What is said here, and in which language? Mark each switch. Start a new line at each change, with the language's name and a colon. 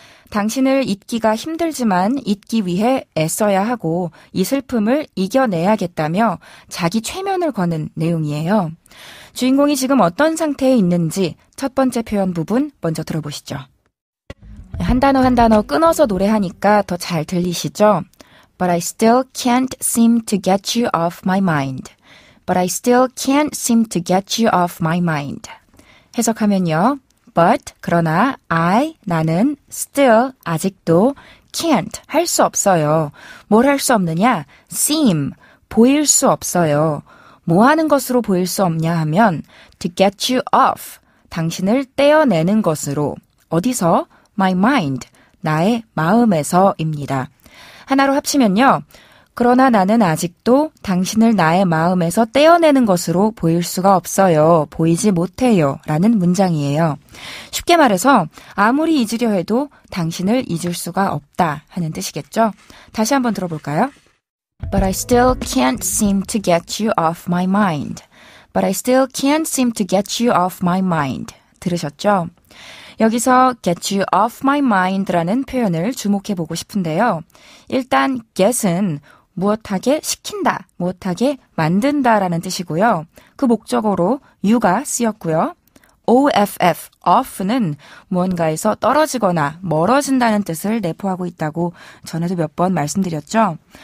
Korean: 당신을 잊기가 힘들지만 잊기 위해 애써야 하고 이 슬픔을 이겨내야겠다며 자기 최면을 거는 내용이에요. 주인공이 지금 어떤 상태에 있는지 첫 번째 표현 부분 먼저 들어보시죠. 한 단어 한 단어 끊어서 노래하니까 더 잘 들리시죠?
English: But I still can't seem to get you off my mind. But I still can't seem to get you off my mind.
Korean: 해석하면요. But, 그러나, 나는, still, 아직도, can't, 할 수 없어요. 뭘 할 수 없느냐? seem, 보일 수 없어요. 뭐 하는 것으로 보일 수 없냐 하면,
English: to get you off,
Korean: 당신을 떼어내는 것으로, 어디서?
English: my mind,
Korean: 나의 마음에서입니다. 하나로 합치면요. 그러나 나는 아직도 당신을 나의 마음에서 떼어내는 것으로 보일 수가 없어요. 보이지 못해요. 라는 문장이에요. 쉽게 말해서 아무리 잊으려 해도 당신을 잊을 수가 없다 하는 뜻이겠죠. 다시 한번 들어볼까요?
English: But I still can't seem to get you off my mind. But I still can't seem to get you off my mind.
Korean: 들으셨죠? 여기서
English: get you off my mind
Korean: 라는 표현을 주목해보고 싶은데요. 일단 get은 무엇하게 시킨다, 무엇하게 만든다라는 뜻이고요. 그 목적어로 you가 쓰였고요. OFF, off는 무언가에서 떨어지거나 멀어진다는 뜻을 내포하고 있다고 전에도 몇 번 말씀드렸죠.